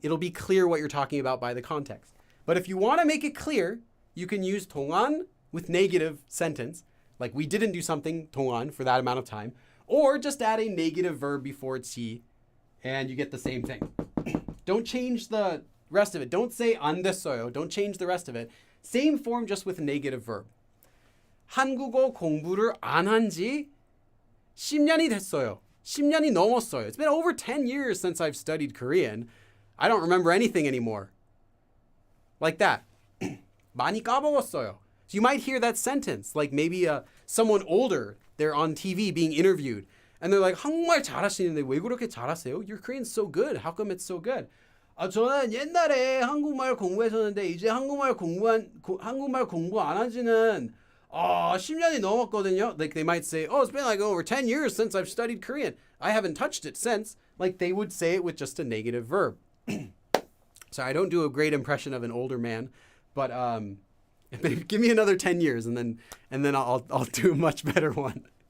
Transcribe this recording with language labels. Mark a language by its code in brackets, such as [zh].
[en] It'll be clear what you're talking about by the context. But if you want to make it clear, you can use 동안 with negative sentence, like we didn't do something, 동안, for that amount of time, or just add a negative verb before 지, and you get the same thing. Don't change the rest of it. Don't say [ko] 안 됐어요. [en] Don't change the rest of it. Same form, just with a negative verb. [ko] 한국어 공부를 안 한 지 10년이 됐어요. 10년이 넘었어요. [en] It's been over 10 years since I've studied Korean. I don't remember anything anymore. Like that. [ko] 많이 까먹었어요. [en] So you might hear that sentence, like maybe someone older, they're on TV being interviewed, and they're like, [ko] 한국말 잘하시는데 왜 그렇게 잘하세요? [en] Your Korean's so good. How come it's so good? [ko] 저는 옛날에 한국말 공부했었는데 이제 한국말 공부 안 한지는 10년이 넘었거든요. [en] Like they might say, it's been like over 10 years since I've studied Korean. I haven't touched it since. Like they would say it with just a negative verb. So I don't do a great impression of an older man, but give me another 10 years and then I'll do a much better one.